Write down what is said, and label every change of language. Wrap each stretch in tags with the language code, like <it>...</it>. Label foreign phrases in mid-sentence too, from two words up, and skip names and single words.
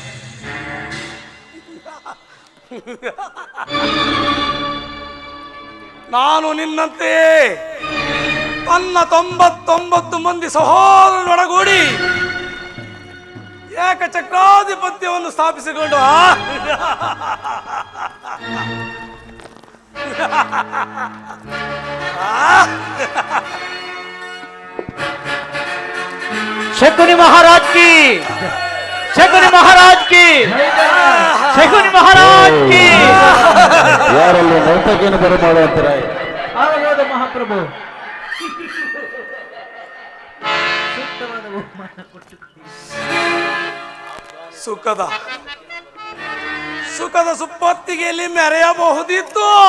<kn>ನಾನು ನಿನ್ನಂತೆಯೇ ತನ್ನ 99 ಮಂದಿ ಸಹೋದರನೊಡಗೂಡಿ ಏಕಚಕ್ರಾಧಿಪತ್ಯವನ್ನು ಸ್ಥಾಪಿಸಿಕೊಂಡು</kn> <hi>शकुनी महाराज की, शकुनी महाराज की, शकुनी महाराज की.</hi> <kn>ಯಾರಲ್ಲಿ ನೌತಕಿಯನ್ನು ಬರಮಾಡುವಂತಾರೆ ಆಗಬಹುದು ಮಹಾಪ್ರಭು. ಸುಖದ ಸುಪ್ಪತ್ತಿಗೆಯಲ್ಲಿ ಮೆರೆಯಬಹುದಿತ್ತು.</kn>